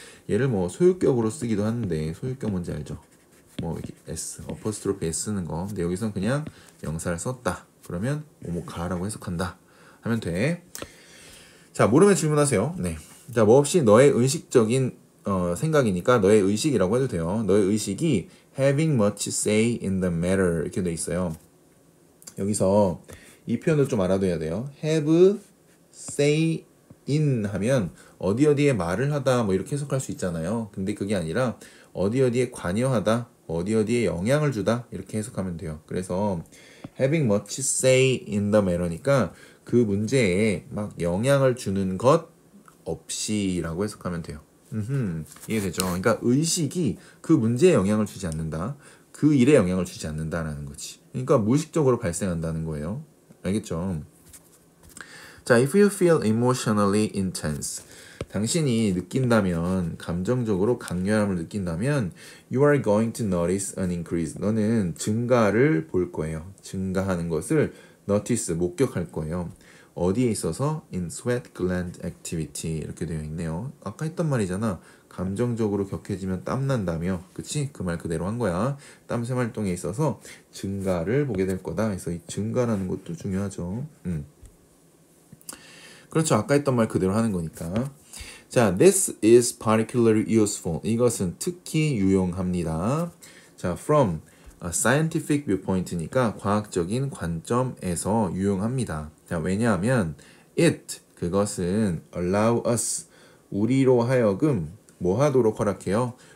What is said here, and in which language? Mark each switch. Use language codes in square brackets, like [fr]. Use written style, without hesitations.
[ko] 얘를 뭐 소유격으로 쓰기도 하는데 소유격 뭔지 알죠? 뭐 이렇게 s, 어퍼스트로피 s 쓰는 거. 근데 여기선 그냥 명사를 썼다. 그러면 뭐가라고 해석한다 하면 돼. 자, 모르면 질문하세요. 네. 자, 뭐 없이 너의 의식적인 생각이니까 너의 의식이라고 해도 돼요. 너의 의식이 [en] having much say in the matter [ko] 이렇게 돼 있어요. 여기서 이 표현을 좀 알아둬야 돼요. [en] have say in [ko] 하면 어디 어디에 말을 하다 뭐 이렇게 해석할 수 있잖아요. 근데 그게 아니라 어디 어디에 관여하다, 어디 어디에 영향을 주다 이렇게 해석하면 돼요. 그래서 [en] having much say in the matter [ko] 니까 그 문제에 막 영향을 주는 것 없이라고 해석하면 돼요. 이해되죠? 그러니까 의식이 그 문제에 영향을 주지 않는다. 그 일에 영향을 주지 않는다라는 거지. 그러니까 무의식적으로 발생한다는 거예요. 알겠죠? [en] 자, if you feel emotionally intense. [ko] 당신이 느낀다면, 감정적으로 강렬함을 느낀다면 [en] you are going to notice an increase. [ko] 너는 증가를 볼 거예요. 증가하는 것을 notice, 목격할 거예요. 어디에 있어서? [en] in sweat gland activity [ko] 이렇게 되어 있네요. 아까 했던 말이잖아. 감정적으로 격해지면 땀난다며. 그치? 그 말 그대로 한 거야. 땀샘 활동에 있어서 증가를 보게 될 거다. 그래서 이 증가라는 것도 중요하죠. 그렇죠. 아까 했던 말 그대로 하는 거니까. [en] 자, this is particularly useful. [ko] 이것은 특히 유용합니다. 자, [en] from a scientific viewpoint [ko] 니까 과학적인 관점에서 유용합니다. 자, 왜냐하면 it, 그것은 [en] allow us, [ko] 우리로 하여금 뭐 하도록 허락해요?